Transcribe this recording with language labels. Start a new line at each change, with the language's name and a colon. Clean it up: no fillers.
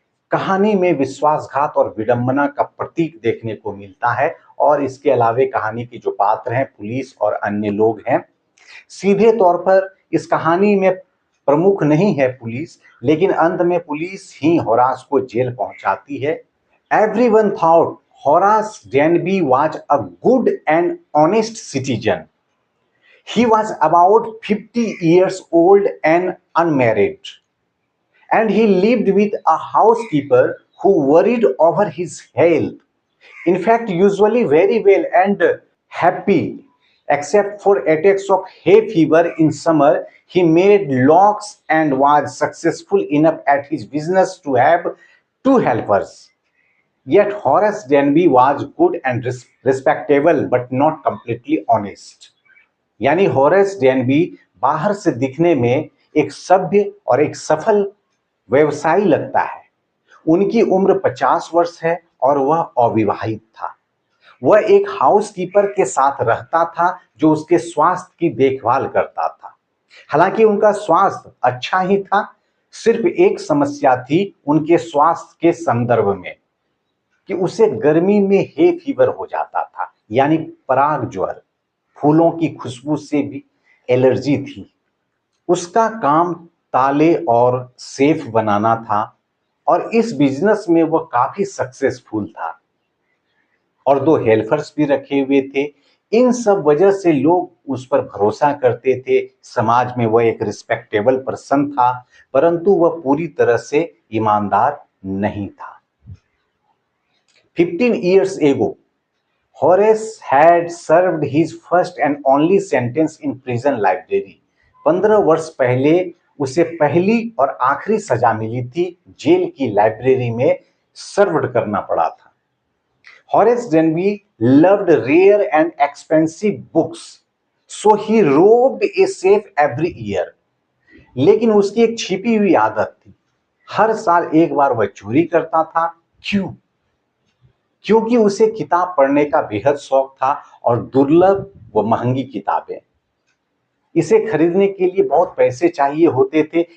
Hindi: कहानी में विश्वासघात और विडंबना का प्रतीक देखने को मिलता है। और इसके अलावे कहानी के जो पात्र हैं, पुलिस और अन्य लोग हैं। सीधे तौर पर इस कहानी में प्रमुख नहीं है पुलिस, लेकिन अंत में पुलिस ही होरास को जेल पहुंचाती है।
English: Everyone thought Horace Denby was a good and honest citizen. He was about 50 years old and unmarried, and he lived with a housekeeper who worried over his health. In fact, usually very well and happy, except for attacks of hay fever in summer. He made locks and was successful enough at his business to have two helpers. Yet Horace Denby was good and respectable but not completely honest.
Hindi: यानी Horace Denby बाहर से दिखने में एक सभ्य और एक सफल व्यवसायी लगता है। उनकी उम्र 50 वर्ष है और वह अविवाहित था। वह एक हाउसकीपर के साथ रहता था जो उसके स्वास्थ्य की देखभाल करता था। हालांकि उनका स्वास्थ्य अच्छा ही था, सिर्फ एक समस्या थी उनके स्वास्थ्य के संदर्भ में कि उसे गर्मी में हे फीवर हो जाता था, यानी पराग ज्वर। फूलों की खुशबू से भी एलर्जी थी। उसका काम ताले और सेफ बनाना था और इस बिजनेस में वह काफी सक्सेसफुल था। और दो हेल्पर्स भी रखे हुए थे। इन सब वजह से लोग उस पर भरोसा करते थे। समाज में वह एक रिस्पेक्टेबल पर्सन था, परंतु वह पूरी तरह से ईमानदार नहीं था।
English: 15 years ago, Horace had served his first and only sentence in prison library.
Hindi: 15 वर्ष पहले उसे पहली और आखिरी सजा मिली थी, जेल की लाइब्रेरी में सर्व्ड करना पड़ा था।
English: Horace Denby loved rare and expensive books, so he robbed a safe every year.
Hindi: लेकिन उसकी एक छिपी हुई आदत थी, हर साल एक बार वह चोरी करता था। क्यों? क्योंकि उसे किताब पढ़ने का बेहद शौक था और दुर्लभ व महंगी किताबें, इसे खरीदने के लिए बहुत पैसे चाहिए होते थे।